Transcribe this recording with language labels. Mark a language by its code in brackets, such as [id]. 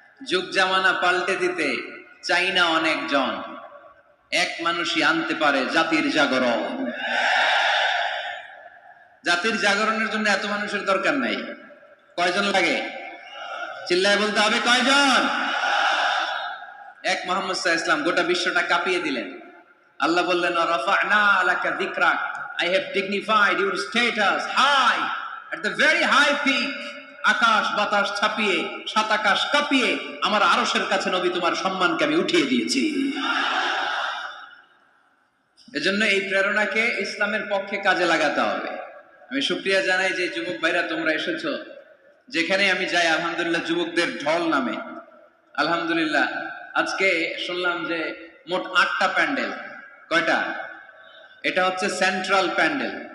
[bn] যুগ জামানা পাল্টে দিতে চাই না অনেকজন, এক মানুষই আনতে পারে জাতির জাগরণ। জাতির জাগরণের জন্য এত মানুষের দরকার নাই। কয়জন লাগে? চিল্লায় বলতে হবে, কয়জন? এক মুহাম্মদ সাল্লাল্লাহু আলাইহি ওয়াসাল্লাম গোটা বিশ্বটা কাঁপিয়ে দিলেন। আল্লাহ বললেন, [ar] রাফা'না লাকা যিকরাক, [en] I have dignified your status high at the very high peak. [bn] আকাশ বাতাস ছাপিয়ে, সাত আকাশ কাঁপিয়ে আমার আরশের কাছে নবী তোমার সম্মানকে আমি উঠিয়ে দিয়েছি। এজন্য এই প্রেরণাকে ইসলামের পক্ষে কাজে লাগাতে হবে। আমি শুকরিয়া জানাই যে যুবক ভাইরা তোমরা এসেছো। যেখানে আমি যাই আলহামদুলিল্লাহ যুবকদের ঢল নামে। আলহামদুলিল্লাহ আজকে শুনলাম যে মোট 8টা প্যান্ডেল। কয়টা? এটা হচ্ছে সেন্ট্রাল প্যান্ডেল।